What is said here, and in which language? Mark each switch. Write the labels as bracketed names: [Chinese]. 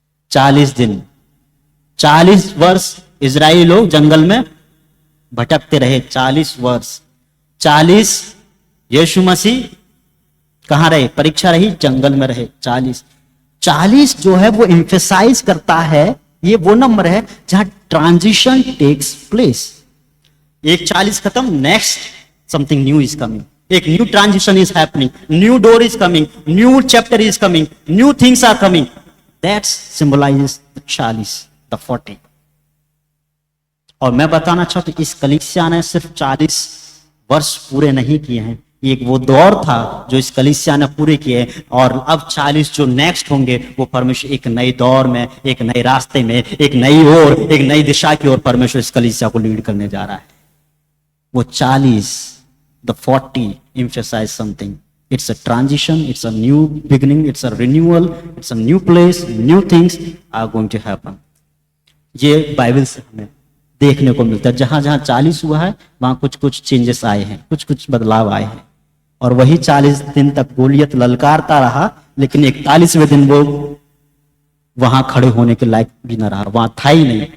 [Hindi] 40 दिन, 40 वर्ष इजरायली लोग जंगल में भटकते रहे। 40 वर्ष, 40 यीशु मसीह कहां रहे? परीक्षा रही, जंगल में रहे। 40 जो है वो एम्फेसाइज करता है, ये वो नंबर है जहां [English] Transition takes place. [Hindi] एक 40 खत्म, [English] Next something new is coming. एक new transition is happening, new door is coming, new chapter is coming, new things are coming. That symbolises the 40, the 40। [Hindi] और मैं बताना चाहता हूं, इस कलीसिया ने सिर्फ 40 वर्ष पूरे नहीं किए हैं, एक वो दौर था जो इस कलीसिया ने पूरे किए, और अब 40 जो नेक्स्ट होंगे वो परमेश्वर एक नए दौर में, एक नए रास्ते में, एक नई ओर, एक नई दिशा की ओर परमेश्वर इस कलीसिया को लीड करने जा रहा है। वो 40, [English] the 40 emphasize something. It's a transition, it's a new beginning, it's a renewal, it's a new place, new things are going to happen. [Hindi] ये बाइबल से हमें देखने को मिलता है। जहां जहां 40 हुआ है वहां कुछ कुछ चेंजेस आए हैं, कुछ कुछ बदलाव आए हैं। और वही 40 दिन तक गोलियत ललकारता रहा, लेकिन 41वें दिन वो वहां खड़े होने के लायक भी न रहा, वहां था ही नहीं।